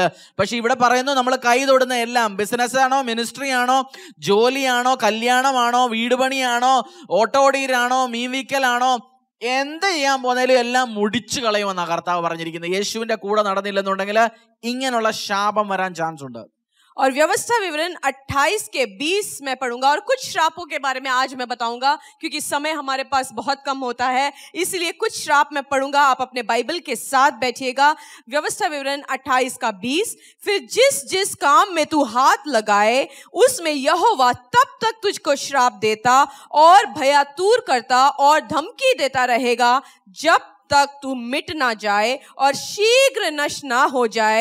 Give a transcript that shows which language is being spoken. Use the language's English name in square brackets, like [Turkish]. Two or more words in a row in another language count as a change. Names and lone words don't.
[Malayalam] പക്ഷെ ഇവിടെ പറയുന്നു നമ്മൾ കൈ തൊടുന്ന എല്ലാം, ബിസിനസ് ആണോ, മിനിസ്ട്രി ആണോ, ജോലിയാണോ, കല്യാണമാണോ, വീട് പണിയാണോ, ഓട്ടോടീരാണോ, മീൻവിക്കലാണോ, എന്ത് ചെയ്യാൻ പോന്നേലും എല്ലാം മുടിച്ചു കളയുമെന്നാണ് കർത്താവ് പറഞ്ഞിരിക്കുന്നത്. യേശുവിന്റെ കൂടെ നടന്നില്ലെന്നുണ്ടെങ്കിൽ ഇങ്ങനെയുള്ള ശാപം വരാൻ ചാൻസ് ഉണ്ട്. [Hindi] और व्यवस्था विवरण 28 के 20 मैं पढ़ूंगा और कुछ श्रापों के बारे में आज मैं बताऊंगा क्योंकि समय हमारे पास बहुत कम होता है, इसलिए कुछ श्राप मैं पढ़ूंगा. आप अपने बाइबल के साथ बैठिएगा. व्यवस्था विवरण 28 का 20, फिर जिस काम में तू हाथ लगाए उसमें यहोवा तब तक तुझको श्राप देता और भयातुर करता और धमकी देता रहेगा जब तक तू मिट ना जाए और शीघ्र नष्ट ना हो जाए.